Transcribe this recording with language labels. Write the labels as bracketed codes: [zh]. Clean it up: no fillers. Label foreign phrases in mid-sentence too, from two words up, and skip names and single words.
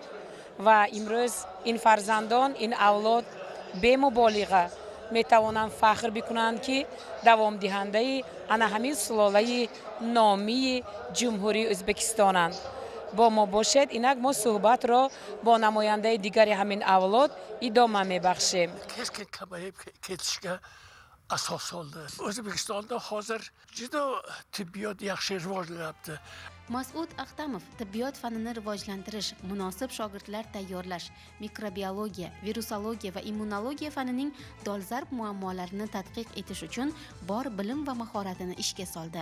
[tg] ва имрӯз ин фарзандон, ин авлод бемуболиға метавонанд фахр бикунанд ки давомдиҳандаи ана ҳамин сулолаи номии ҷумҳурии Ӯзбекистонанд. бо мо бошед, инак мо суҳбатро бо намояндаи дигари ҳамин авлод идома мебахшем. [uz] asos oldi. O'zbekistonda hozir juda tibbiyot yaxshi rivojlanyapti. Mas'ud Ahtamov tibbiyot fanini rivojlantirish, munosib shogirdlar tayyorlash, mikrobiologiya, virusologiya va immunologiya fanining dolzarb muammolarini tadqiq etish uchun bor bilim va mahoratini ishga soldi.